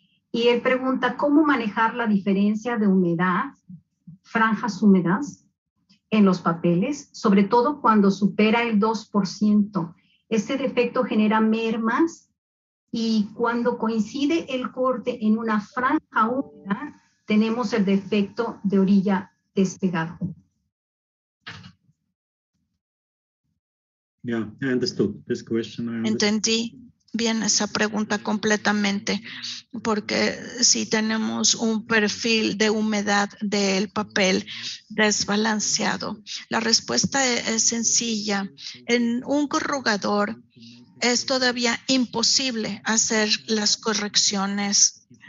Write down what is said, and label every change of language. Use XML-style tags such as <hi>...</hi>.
<es>Y él pregunta, ¿cómo manejar la diferencia de humedad, franjas húmedas, en los papeles, sobre todo cuando supera el 2%? Este defecto genera mermas, y cuando coincide el corte en una franja húmeda, tenemos el defecto de orilla despegado.</es> <en>Yeah, I understood this question.</en> <es>Entendí bien esa pregunta completamente, porque si tenemos un perfil de humedad del papel desbalanceado, la respuesta es sencilla. En un corrugador es todavía imposible hacer las correcciones.</es>